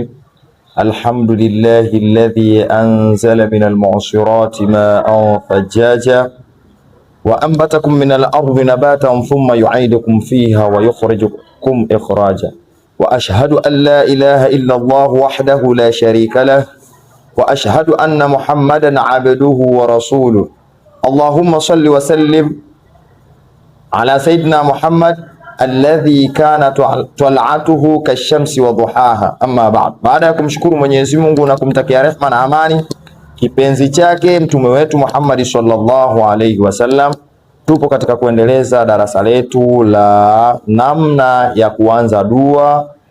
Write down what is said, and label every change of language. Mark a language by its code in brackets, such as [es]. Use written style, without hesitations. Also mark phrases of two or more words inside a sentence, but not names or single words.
[ar] الحمد لله الذي أنزل من المعصرات ماء ثجاجا وأنبتكم من الأرض نباتا ثم يعيدكم فيها ويخرجكم إخراجا وأشهد أن لا إله إلا الله وحده لا شريك له وأشهد أن محمدا عبده ورسوله. اللهم صل وسلم على سيدنا محمد الذي كان طلعته كالشمس وضحاها. أما بعد, [sw] baada ya kumshukuru Mwenyezi Mungu na kumtakia rehma na amani kipenzi chake mtume wetu Muhammad [ar] صلى الله عليه وسلم, [sw] tupo katika kuendeleza darasa letu la namna ya kuanza dua.